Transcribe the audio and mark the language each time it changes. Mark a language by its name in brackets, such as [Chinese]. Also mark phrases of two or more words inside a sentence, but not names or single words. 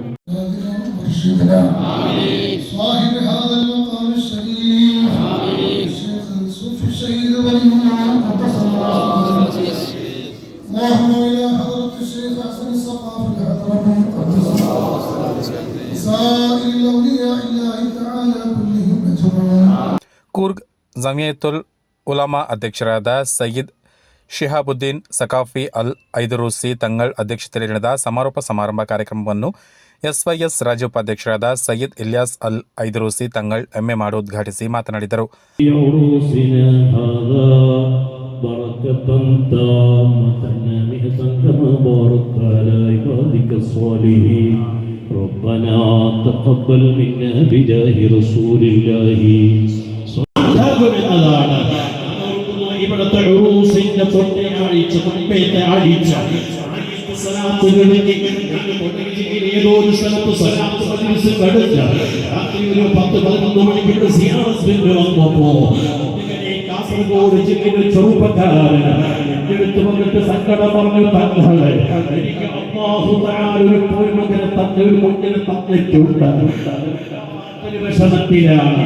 [Arabic] صاحب هذا المقام الشريف الشيخ الصوفي الشهيد ولي الله قدس الله اللهم إلى حضرة الشيخ حسن السقاف الحضرمي قدس الله سائر الأولياء الله تعالى كلهم أجمعين. [Kannada] ಕೂರ್ಗ್ ಜಮಿಯತುಲ್ ಉಲಮಾ ಅಧ್ಯಕ್ಷರಾದ ಸಯ್ಯಿದ್ ಶಿಹಾಬುದ್ದೀನ್ ಸಕಾಫಿ ಅಲ್ ಐದರೂಸಿ ತಂಗಳ್ ಅಧ್ಯಕ್ಷತೆಯಲ್ಲಿ ನಡೆದ ಸಮಾರೋಪ ಸಮಾರಂಭ ಕಾರ್ಯಕ್ರಮವನ್ನು ಎಸ್ವೈಎಸ್ ರಾಜ್ಯ ಉಪಾಧ್ಯಕ್ಷರಾದ ಸಯ್ಯಿದ್ ಇಲ್ಯಾಸ್ ಅಲ್ ಐದರೂಸಿ ತಂಗಳ್ ಎಮ್ಮೆಮಾಡು ಉದ್ಘಾಟಿಸಿ ಮಾತನಾಡಿದರು. [Arabic] ربنا تقبل منا بجاه رسول الله. [Malayalam] ഇവിടുത്തെ ഉറൂസിന്റെ തൊണ്ടേ ആഴ്ച മുമ്പേത്തെ ആഴ്ച ഏതോ ഒരു സ്ഥലത്ത് സലാത്ത് മജ്‌ലിസ് നടന്ന രാത്രി ഒരു 10-11 മണിക്ക് സിയാറത്തിന് വന്നപ്പോ കാസർഗോഡ് ജില്ലയിലെ ചെറുപ്പക്കാരൻ എന്റെ അടുത്ത് വന്നിട്ട് സങ്കടം പറഞ്ഞു, തങ്ങളെ എനിക്ക് അല്ലാഹു തആല ഒരു പൊന്മകനെ തന്ന ഒരു കുഞ്ഞിനെ തന്നിട്ടുണ്ട്, വിഷമത്തിലാണ്.